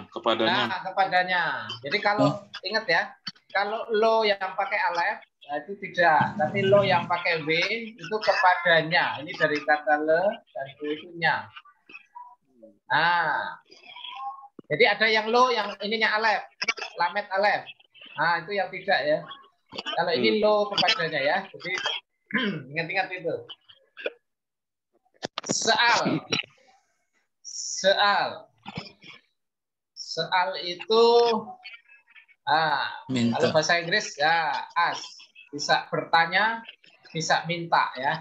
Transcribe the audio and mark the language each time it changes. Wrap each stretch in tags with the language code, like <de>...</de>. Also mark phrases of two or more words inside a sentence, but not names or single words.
<id>Nah, kepadanya. Jadi kalau ingat ya, kalau lo yang pakai alef, nah itu tidak. Tapi lo yang pakai w itu kepadanya. Ini dari kata le dan itu nya. Nah, jadi ada yang lo yang ininya alef, lamet alef. Nah, itu yang tidak ya. Kalau ini lo kepadanya ya. Jadi ingat-ingat itu. Soal itu kalau bahasa Inggris ya ask, bisa bertanya, bisa minta ya.</id>